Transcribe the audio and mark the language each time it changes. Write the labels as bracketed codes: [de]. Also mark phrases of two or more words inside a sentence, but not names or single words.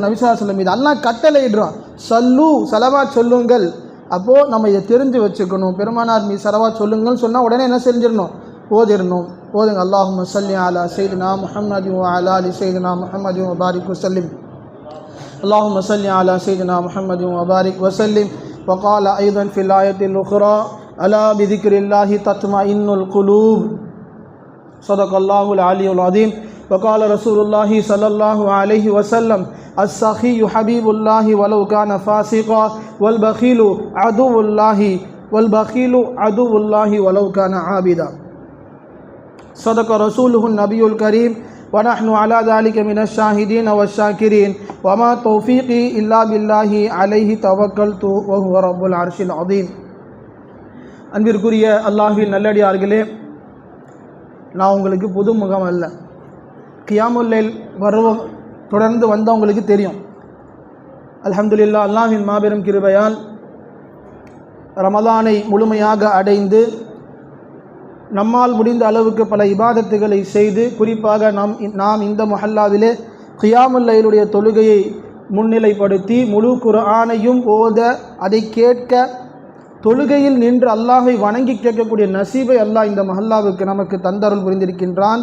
[ta] நபி [ar] صلى الله عليه وسلم [ta] மீது அல்லாஹ் கட்டளையிடுறான், சல்லு ஸலவாத் சொல்லுங்கள். அப்போது நம்ம இதை தெரிஞ்சு வச்சுக்கணும். பெருமானார் மீது ஸலவாத் சொல்லுங்கள் சொன்னால் உடனே என்ன செஞ்சிடணும்? ஓதுங்க. [ar] اللهم صل على سيدنا محمد وعلى آل سيدنا محمد وبارك وسلم. اللهم صل على سيدنا محمد وبارك وسلم. وقال أيضا في الآية الأخرى ألا بذكر الله تطمئن القلوب صدق الله العلي العظيم. وقال رسول الله صلى الله عليه وسلم السخي حبيب الله ولو كان فاسقا والبخيل عدو الله ولو كان عابدا. صدق رسوله النبي الكريم ونحن على ذلك من الشاهدين والشاكرين وما توفيقي إلا بالله عليه توكلت وهو رب العرش العظيم. [ta] அன்பிற்குரிய அல்லாஹ்வின் நல்லடியார்களே, நான் உங்களுக்கு புது முகம் அல்ல. [ar] قيام الليل [ta] தொடர்ந்து வந்தவங்களுக்கு தெரியும். அல்ஹம்துலில்லாஹ், அல்லாஹ்வின் மாபெரும் கிருபையால் ரமலானை முழுமையாக அடைந்து நம்மால் முடிந்த அளவுக்கு பல இபாதத்துகளை செய்து, குறிப்பாக நாம் இந்த மஹல்லாவிலே கியாமுல் லைலுடைய தொழுகையை முன்னிலைப்படுத்தி முழு குர்ஆனையும் ஓத, அதை கேட்க, தொழுகையில் நின்று அல்லாஹை வணங்கி கேட்கக்கூடிய நசீபை அல்லாஹ் இந்த மஹல்லாவுக்கு நமக்கு தந்தருள் புரிந்திருக்கின்றான்.